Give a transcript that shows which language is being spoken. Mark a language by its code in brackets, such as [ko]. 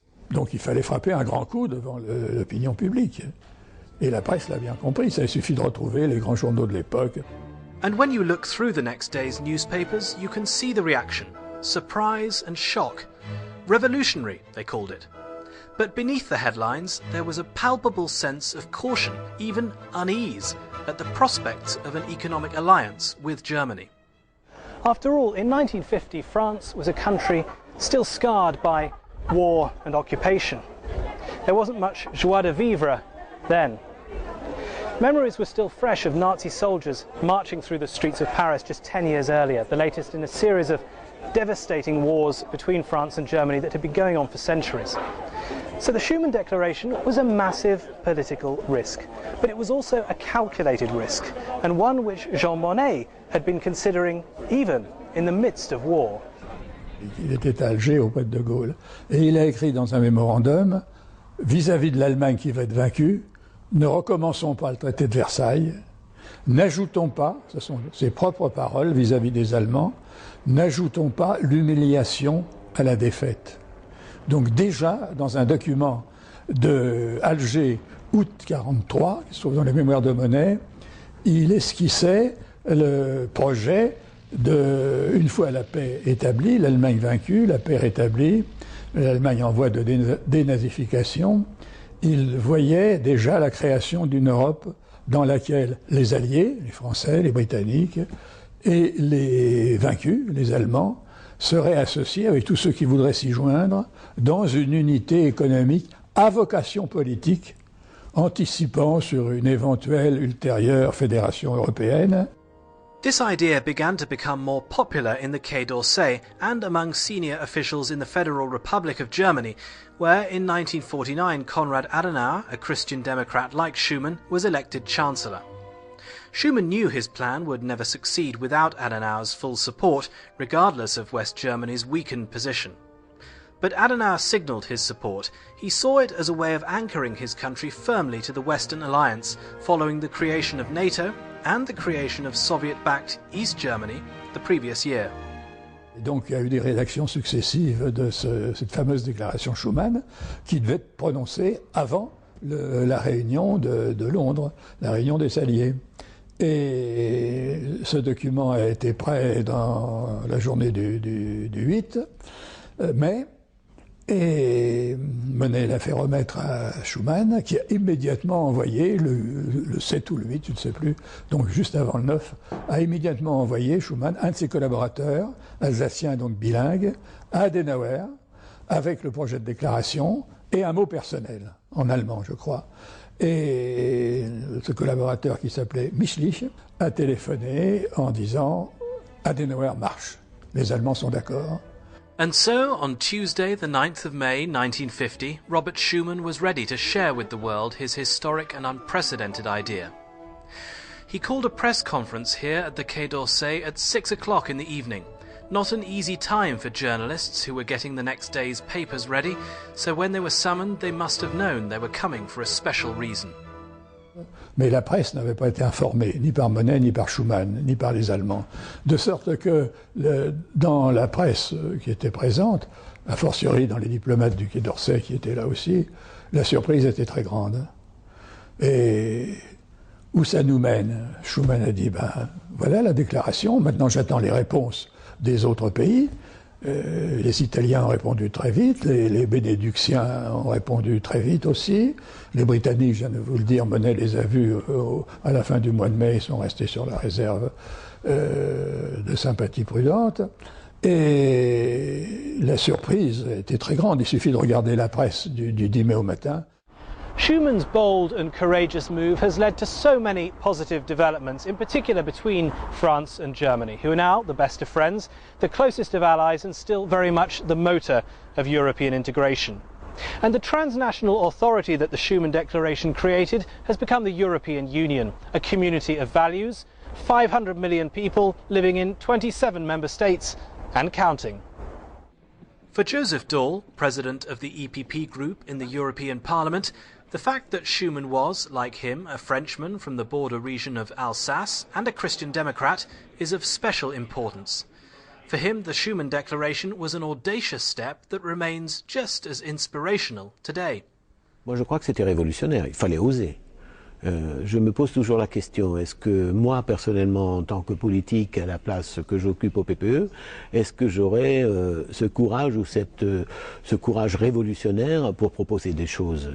[fr] Donc il fallait frapper un grand coup devant l'opinion publique. Et la presse l'a bien compris, ça suffit de retrouver les grands journaux de l'époque. [en] And when you look through the next day's newspapers, you can see the reaction. Surprise and shock. Revolutionary, they called it. But beneath the headlines, there was a palpable sense of caution, even unease, at the prospects of an economic alliance with Germany. After all, in 1950, France was a country still scarred by war and occupation. There wasn't much joie de vivre then. Memories were still fresh of Nazi soldiers marching through the streets of Paris just 10 years earlier, the latest in a series of devastating wars between France and Germany that had been going on for centuries. So the Schuman Declaration was a massive political risk, but it was also a calculated risk, and one which Jean Monnet had been considering even in the midst of war. [fr] Il était à Alger auprès de Gaulle, et il a écrit dans un mémorandum, vis-à-vis de l'Allemagne qui va être vaincue, ne recommençons pas le traité de Versailles, n'ajoutons pas, ce sont ses propres paroles vis-à-vis des Allemands, n'ajoutons pas l'humiliation à la défaite. Donc déjà, dans un document de Alger, août 1943, qui se trouve dans les mémoires de Monnet, il esquissait le projet de, une fois la paix établie, l'Allemagne vaincue, la paix rétablie, l'Allemagne en voie de dénazification, il voyait déjà la création d'une Europe dans laquelle les Alliés, les Français, les Britanniques, et les vaincus, les Allemands, seraient associés avec tous ceux qui voudraient s'y joindre dans une unité économique à vocation politique, anticipant sur une éventuelle ultérieure fédération européenne. [en] This idea began to become more popular in the Quai d'Orsay and among senior officials in the Federal Republic of Germany, where in 1949 Konrad Adenauer, a Christian Democrat like Schuman, was elected Chancellor. Schuman knew his plan would never succeed without Adenauer's full support, regardless of West Germany's weakened position. But Adenauer signalled his support. He saw it as a way of anchoring his country firmly to the Western Alliance, following the creation of NATO and the creation of Soviet-backed East Germany the previous year. [fr] Et donc il y a eu des rédactions successives de cette fameuse déclaration Schuman qui devait être prononcée avant la réunion de Londres, la réunion des alliés. Et ce document a été prêt dans la journée du 8 mai. Et Monnet l'a fait remettre à Schuman, qui a immédiatement envoyé, le 7 ou le 8, je ne sais plus, donc juste avant le 9, a immédiatement envoyé Schuman, un de ses collaborateurs, alsacien donc bilingue, à Adenauer, avec le projet de déclaration et un mot personnel, en allemand je crois. Et ce collaborateur qui s'appelait Michlich a téléphoné en disant « Adenauer marche, les Allemands sont d'accord ». [en] And so, on Tuesday, the 9th of May 1950, Robert Schuman was ready to share with the world his historic and unprecedented idea. He called a press conference here at the Quai d'Orsay at 6 o'clock in the evening. Not an easy time for journalists who were getting the next day's papers ready, so when they were summoned, they must have known they were coming for a special reason. [fr] Mais la presse n'avait pas été informée, ni par Monet, ni par Schuman, ni par les Allemands. De sorte que dans la presse qui était présente, a fortiori dans les diplomates du Quai d'Orsay qui étaient là aussi, la surprise était très grande. Et où ça nous mène? Schuman a dit, ben voilà la déclaration, maintenant j'attends les réponses des autres pays. Les Italiens ont répondu très vite, les Bénédictiens ont répondu très vite aussi. Les Britanniques, je viens de vous le dire, Monet les a vus à la fin du mois de mai, ils sont restés sur la réserve de sympathie prudente. Et la surprise était très grande, il suffit de regarder la presse du 10 mai au matin. [en] Schuman's bold and courageous move has led to so many positive developments, in particular between France and Germany, who are now the best of friends, the closest of allies, and still very much the motor of European integration. And the transnational authority that the Schuman Declaration created has become the European Union, a community of values, 500 million people living in 27 member states and counting. For Joseph Daul, president of the EPP group in the European Parliament, the fact that Schuman was, like him, a Frenchman from the border region of Alsace and a Christian Democrat is of special importance. For him, the Schuman Declaration was an audacious step that remains just as inspirational today. [fr] Moi, je crois que c'était révolutionnaire. Il fallait oser. Je me pose toujours la question, est-ce que moi, personnellement, en tant que politique, à la place que j'occupe au PPE, est-ce que j'aurais ce courage ou ce courage révolutionnaire pour proposer des choses?